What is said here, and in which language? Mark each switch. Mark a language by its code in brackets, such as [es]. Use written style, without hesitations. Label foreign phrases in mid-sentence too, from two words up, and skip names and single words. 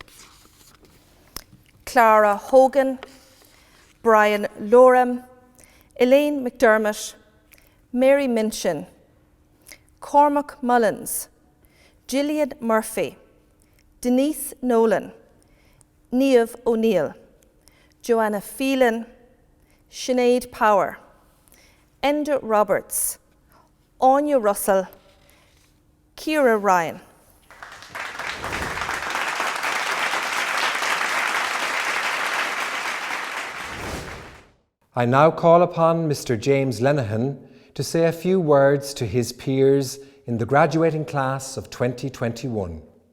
[en] Clara Hogan, Brian Loram, Elaine McDermott, Mary Minchin, Cormac Mullins, Gillian Murphy, Denise Nolan, Niamh O'Neill, Joanna Phelan, Sinead Power, Enda Roberts, Anya Russell, Ciara Ryan. I now call upon Mr. James Lenihan to say a few words to his peers in the graduating class of 2021.